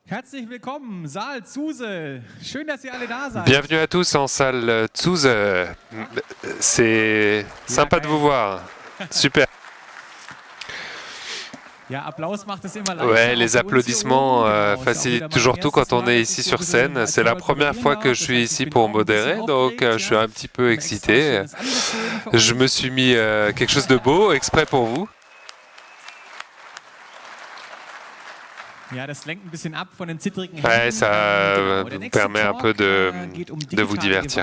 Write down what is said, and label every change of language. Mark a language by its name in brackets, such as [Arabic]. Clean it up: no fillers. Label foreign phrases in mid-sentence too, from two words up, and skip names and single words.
[German] Herzlich willkommen, Saal Zuse. Schön, dass ihr alle da seid. [French] Bienvenue à tous en salle Zuse. C'est sympa de vous voir. Super. [German] Ja, Applaus macht es immer [French] Ouais, [German] leichter. [French] les applaudissements facilitent toujours tout quand on est ici sur scène. C'est la première fois que je suis ici pour modérer, donc je suis un petit peu excité. Je me suis mis quelque chose de beau exprès pour vous. Ouais, ça permet un peu de vous divertir.